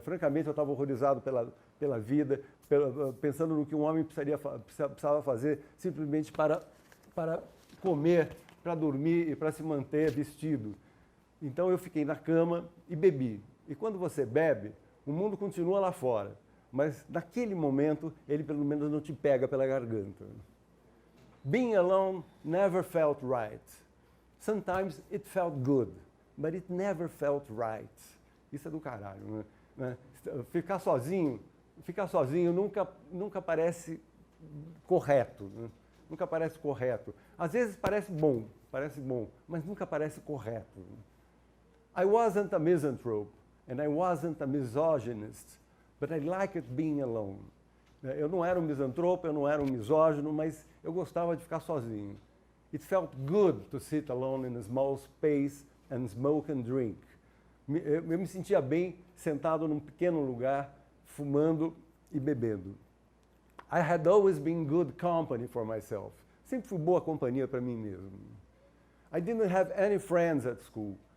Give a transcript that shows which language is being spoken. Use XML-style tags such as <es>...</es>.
<pt>Francamente, eu estava horrorizado pela vida, pensando no que um homem precisava fazer simplesmente para comer, para dormir e para se manter vestido. Então eu fiquei na cama e bebi. E quando você bebe, o mundo continua lá fora, mas naquele momento ele pelo menos não te pega pela garganta.</pt> <en>Being alone never felt right. Sometimes it felt good, but it never felt right.</en> <pt>Isso é do caralho, né? Ficar sozinho nunca parece correto, né? Nunca parece correto. Às vezes parece bom, mas nunca parece correto.</pt> <en>I wasn't a misanthrope, and I wasn't a misogynist, but I liked being alone.</en> <pt>Eu não era um misantropo, eu não era um misógino, mas eu gostava de ficar sozinho.</pt> <en>It felt good to sit alone in a small space and smoke and drink.</en> <pt>Eu me sentia bem sentado num pequeno lugar, fumando e bebendo.</pt> <en>I had always been good company for myself.</en> <pt>Sempre fui boa companhia para mim mesmo.</pt> <en>I didn't have any friends at school.</en>